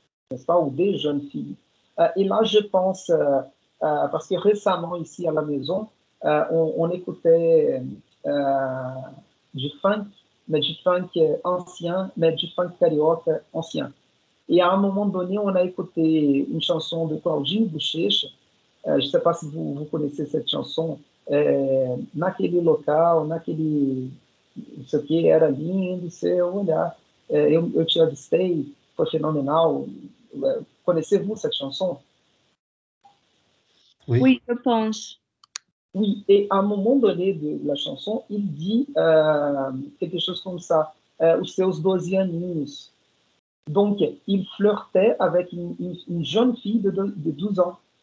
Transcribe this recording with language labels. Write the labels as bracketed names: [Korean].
[French] n'est-ce pas, ou des jeunes filles. Et là, je pense, parce que récemment, ici à la maison, on écoutait du funk, mais du funk ancien, mais du funk carioca ancien. Et à un moment donné, on a écouté une chanson de Claudinho Bochecha. Je ne sais pas se vous connaissez cette chanson. [Portuguese] Naquele local, naquele... Isso aqui era lindo, seu olhar. Eu te avistei, foi fenomenal. [French] Connaissez-vous cette chanson? Oui. Oui, je pense. Oui, et à un moment donné de la chanson, il dit quelque chose comme ça, [Portuguese] os seus 12 aninhos. [French] Donc, il flirtait avec une jeune fille de 12 ans.